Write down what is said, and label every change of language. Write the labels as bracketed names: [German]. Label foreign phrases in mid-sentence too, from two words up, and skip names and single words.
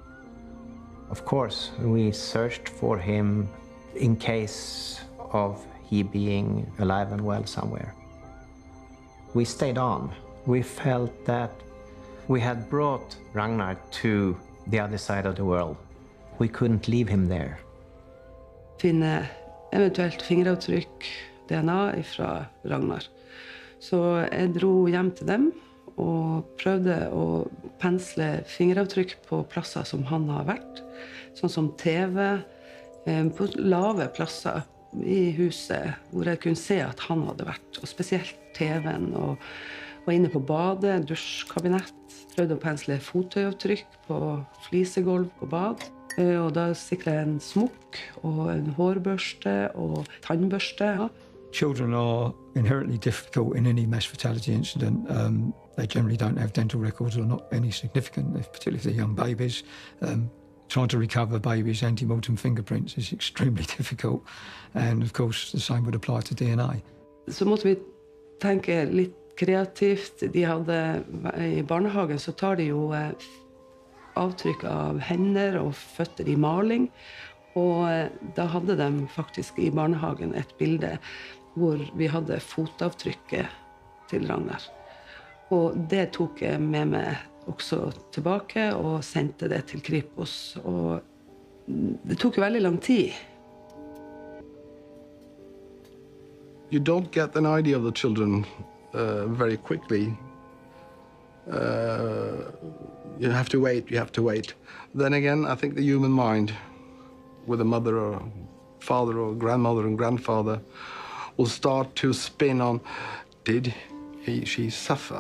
[English] Of course, we searched for him in case of he being alive and well somewhere. We stayed on. We felt that we had brought Ragnar to the other side of the world. We couldn't leave him there. [Norwegian] Finne eventuelt fingeravtrykk, DNA fra Ragnar. Så jeg dro hjem til dem og prøvde å pensle fingeravtrykk på plasser som han har vært, sånn som TV, på lave plasser i huset hvor jeg kunne se at han hadde vært, og spesielt TV-en, og var inne på badet, dusjkabinett, prøvde å pensle fottøyavtrykk på flisegolv på bad, og da siklet jeg en smokk og en hårbørste og tannbørste. [English] Children are inherently difficult in any mass fatality incident. They generally don't have dental records or not any significant, particularly if they're young babies. Trying to recover babies' ante-mortem fingerprints is extremely difficult, and of course the same would apply to DNA. [Norwegian] Så måtte vi tenke litt kreativt. I barnehagen så tar de jo avtrykk av hender og føtter i maling, og da hadde de faktisk i barnehagen et bilde hvor vi hadde fotavtrykket til Ragnar. Og det tok jeg med meg også tilbake og sendte det til Kripos, og det tok jo veldig lang tid. [English] You don't get an idea of the children very quickly. You have to wait. Then again, I think the human mind, with a mother or father or grandmother and grandfather, will start to spin on, did she suffer?